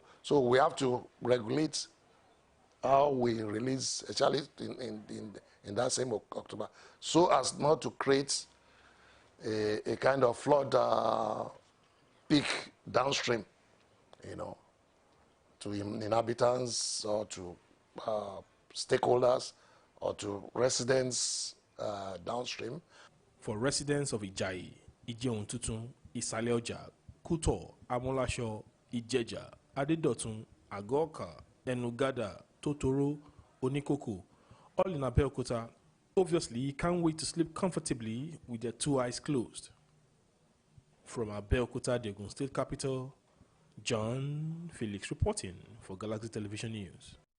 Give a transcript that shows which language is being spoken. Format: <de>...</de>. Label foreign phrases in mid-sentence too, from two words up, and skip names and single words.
<en>So we have to regulate how we release, especially in that same October, so as not to create a kind of flood peak downstream, you know, to inhabitants or to stakeholders or to residents downstream. For residents of Ijayi, Ijeontutun, Isaleoja, Kuto, Amolasho, Ijeja, Adedotun, Agoka, Enugada, Totoro, Onikoko, all in Abeokuta, obviously can't wait to sleep comfortably with their two eyes closed. From Abeokuta, the Ogun State capital, John Felix reporting for Galaxy Television News.</en>